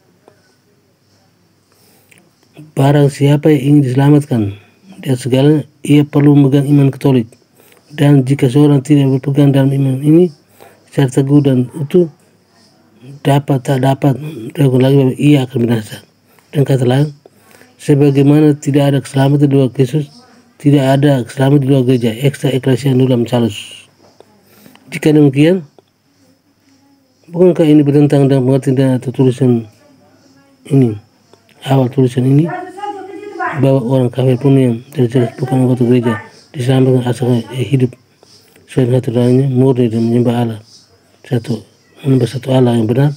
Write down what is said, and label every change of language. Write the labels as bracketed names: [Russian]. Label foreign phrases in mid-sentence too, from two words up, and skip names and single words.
[Indonesian] Barang siapa yang ingin diselamatkan dari segalanya, ia perlu memegang iman Katolik. Dan jika seorang tidak berpegang dalam iman ini secara teguh dan utuh, tak dapat dilakukan lagi, bahwa ia akan binasa. Dan kata lain, sebagaimana tidak ada keselamatan di luar Kristus, tidak ada keselamatan di luar gereja, [Latin] extra ecclesia nullum salus. [Indonesian] Jika demikian, bukankah ini bertentangan dengan pengertian atau tulisan ini, awal tulisan ini, bahwa orang kafir pun yang jelas bukan anggota gereja diselamatkan asalkan hidup sesuai dengan aturannya, murni dan menyembah Allah menyembah satu Allah yang benar.